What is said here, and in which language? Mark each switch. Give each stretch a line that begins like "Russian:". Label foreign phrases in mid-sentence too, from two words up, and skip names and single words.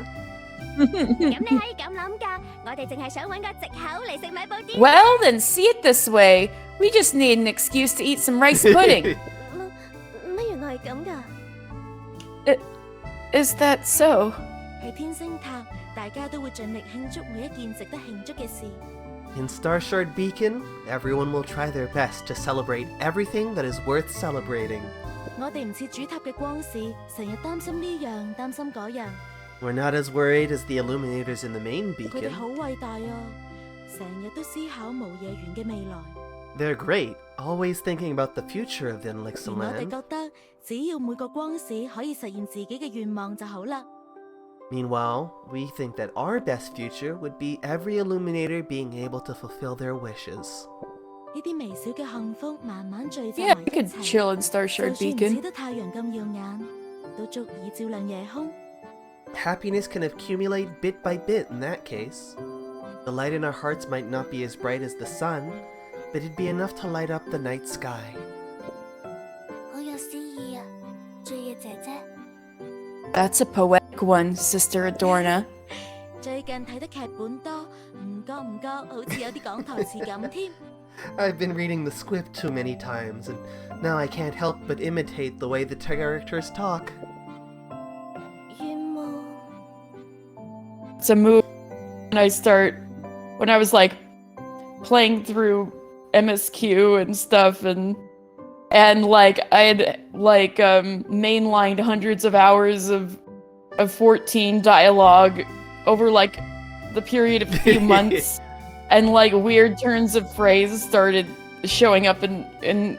Cantonese: 咁你可以咁諗㗎，我哋淨係想揾個藉口嚟食米布甸。
English: Well, then see it this way. We just need an excuse to eat some rice pudding.
Cantonese: 乜原來係咁㗎？
English: Is that so?
Cantonese: 喺天星塔，大家都會盡力慶祝每一件值得慶祝嘅事。
English: In Star Shard Beacon, everyone will try their best to celebrate everything that is worth celebrating.
Cantonese: 我哋唔似主塔嘅光使，成日擔心呢樣擔心嗰樣。
English: We're not as worried as the illuminators in the main
Cantonese: 佢哋
English: beacon.
Cantonese: 好偉大啊，成日都思考無夜園嘅未來。
English: They're great, always thinking about the future of the
Cantonese: 而
English: Elixir
Cantonese: 我哋
English: Land.
Cantonese: 覺得，只要每個光使可以實現自己嘅願望就好啦。
English: Meanwhile, we think that our best future would be every illuminator being able to fulfill their wishes.
Cantonese: 呢啲微小嘅幸福慢慢聚集
English: Yeah,
Cantonese: 埋
English: we
Cantonese: 一
English: could
Cantonese: 齊，
English: chill in
Cantonese: 就
English: Starshard
Cantonese: 算唔似
English: Beacon.
Cantonese: 得太陽咁耀眼，都足以照亮夜空。
English: Happiness can accumulate bit by bit in that case. The light in our hearts might not be as bright as the sun, but it'd be enough to light up the night sky.
Cantonese: 好有詩意啊，醉嘅姐姐。
English: That's a poetic one, Sister Adorna.
Cantonese: 最近睇得劇本多，唔覺好似有啲講台詞咁添。
English: I've been reading the script too many times, and now I can't help but imitate the way the characters talk.
Cantonese: 願望
English: It's a move when I was like playing through MSQ and stuff and like I had like mainlined hundreds of hours of 14 dialogue over like the period of a few months, and like weird turns of phrase started showing up in